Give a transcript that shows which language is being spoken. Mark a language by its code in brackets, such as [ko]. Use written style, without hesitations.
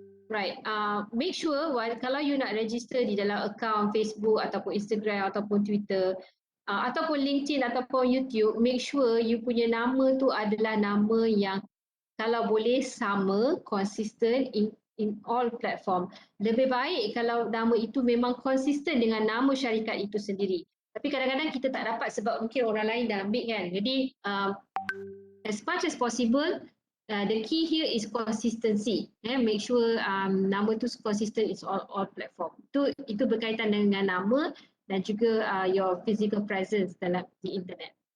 [en] Right, make sure [ms] kalau you nak register di dalam account Facebook ataupun Instagram ataupun Twitter ataupun LinkedIn ataupun YouTube, [en] make sure you [ms] punya nama tu adalah nama yang kalau boleh sama, konsisten [en] in all platform. [ms] Lebih baik kalau nama itu memang konsisten dengan nama syarikat itu sendiri. Tapi kadang-kadang kita tak dapat sebab mungkin orang lain dah ambil kan. [en] Jadi as much as possible, the key here is consistency. Make sure [ms] nama tu [en] consistent is all platform. [ms] Itu berkaitan dengan nama dan juga [en] your physical presence [ms] dalam di internet.